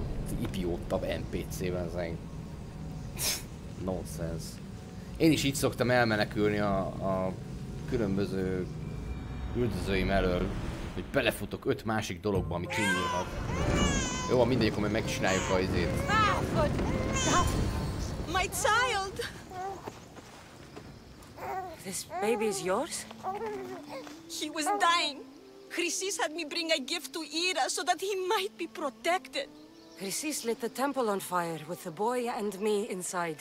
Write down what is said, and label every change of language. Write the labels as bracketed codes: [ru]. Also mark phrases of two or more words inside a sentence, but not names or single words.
[hu] Idiótabb NPC-ben zeng. Nonsense. Én is így szoktam elmenekülni a különböző üldözőim elől, hogy belefutok 5 másik dologba, ami kinyírhat. Jó, mindegy, akkor megcsináljuk a izét. [en] My child! This baby is yours? He was dying. Chrysis had me bring a gift to Ira so that he might be protected. Chrysis lit the temple on fire with the boy and me inside.